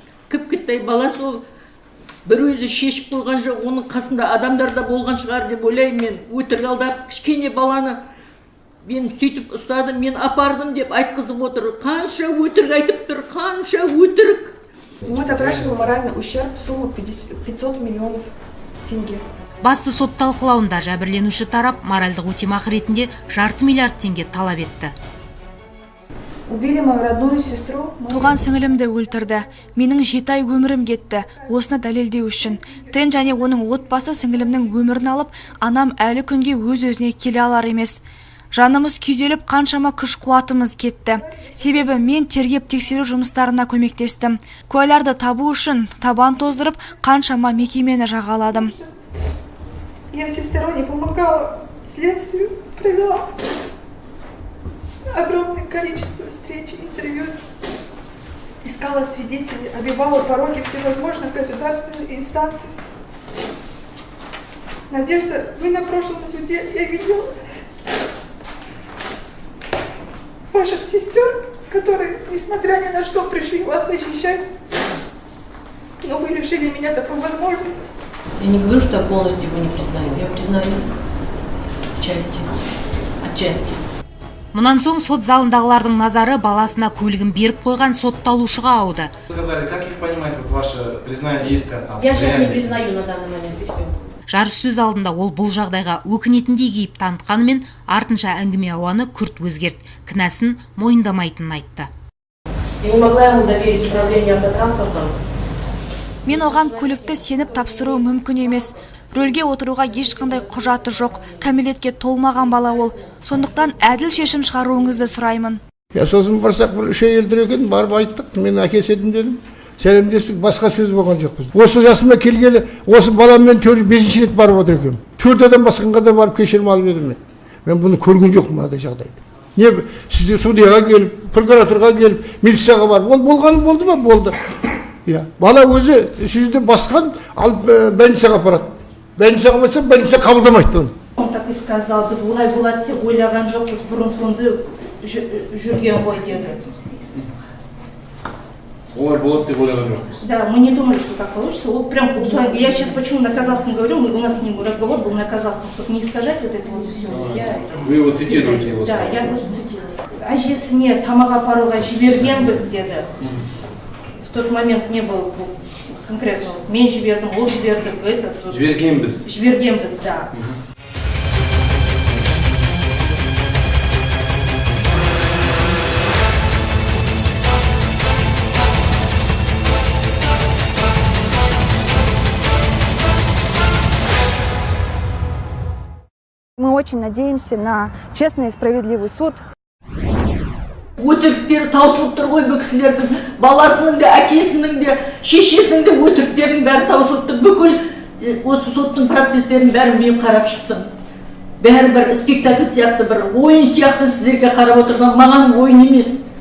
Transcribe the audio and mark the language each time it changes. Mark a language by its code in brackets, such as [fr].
[kk] Кіп-кіттай бала сол бір өзі шешіп болған жоқ, оның қасында адамдар да болған шығар деп ойлаймын мен. Өтірік алдап, кішкене баланы мен сөйтіп ұстадым, мен апардым деп айтқызып отыр. Қанша өтірік айтып тұр, қанша өтірік. [ru] Мы запрашиваем моральный ущерб в сумму 500 миллионов тенге. [kk] Басты сот талқылауында жәбірленуші тарап моральдық өтемақы ретінде жарты миллиард теңге талап етті. [ru] Убили мою родную сестру. [kk] Туған сіңілімді өлтірді. Менің 7 ай өмірім кетті. Осыны дәлелдеу үшін. Тен және оның отбасы сіңілімнің өмірін алып, анам әлі күнге өз-өзіне келе алар емес. Жанымыз күйзеліп, қаншама күш қуатымыз кетті. Себебі мен тергеп тексеру жұмыстарына көмектестім. Куәларды табу үшін табан тоздырып, қаншама мекемені жағаладым. [ru] Я всесторонне помогала следствию, провела огромное количество встреч, интервью, искала свидетелей, обивала пороги всевозможных государственных инстанций. Надежда, вы на прошлом суде, я видела ваших сестер, которые, несмотря ни на что, пришли вас защищать, но вы лишили меня такой возможности. Я не говорю, что я полностью его не признаю. Я признаю отчасти. [kk] Мұнан соң сот залындағылардың назары баласына көлігін беріп қойған сотталушыға ауды. [ru] Сказали, как их понимать, вот ваше признание иска? Я сейчас не признаю на данный момент, и все. [kk] Жарыс сөз алдында ол бұл жағдайға өкінетіндей кейіп танытқанымен, артынша әңгіме ауаны күрт өзгерді. Кінәсін мойындамайтынын айтты. [ru] Я не могла ему доверить управление автотранспортом. [kk] Мен оған көлікті сеніп тапсыру мүмкін емес. Рөлге отыруға ешқандай құжаты жоқ. Кәмелетке толмаған бала ол. Сондықтан әділ шешім шығаруыңызды сұраймын. Я сосын барсақ, бір үш әйелдер екен, барып айттық, мен әкеседім дедім. Сәлемдестік, басқа сөз болған жоқпыз. Осы жасыма келгелі, осы баламмен 5-ші рет барып отыр екенмін. 4 адам басқанға да барып кешірім алып едім мен. Мен бұны көрген жоқпын мынадай жағдайды. Не сізде судьяға келіп, прокуратураға келіп, милицияға барып, ол болғаны болды ма? Болды. Бала өзі жерде басқан, алып больницаға апарады. Больницаға барса, больница қабылдамайды оны. [ru] Он так и сказал, [kk] біз олай болады деп ойлаған жоқпыз, бұрын сонды жүрген ғой деді. Олай болады деп ойлаған жоқпыз. [ru] Да, мы не думали, что так получится. Вот прям, я сейчас почему на казахском говорю, у нас с ним разговор был на казахском, чтобы не искажать вот это вот все. Вы его цитируете его слова? Да, я просто цитирую. [kk] Әжесіне тамақ апаруға жібергенбіз деді. [ru] В тот момент не было конкретно. [kk] Мен жібердім, ол жіберді. Жібергенбіз. Жібергенбіз, да. [ru] Мы очень надеемся на честный и справедливый суд. [kk] Өтіріктері таусылып тұр ғой, бұл кісілердің баласының да, әкесінің де, шешесінің де өтіріктерінің бәрі таусылып тұр. Бүкіл осы соттың процестерін бәрін мен қарап шықтым. Бәрі бір спектакль сияқты, бір ойын сияқты сіздерге қарап отырсам, маған ойын емес.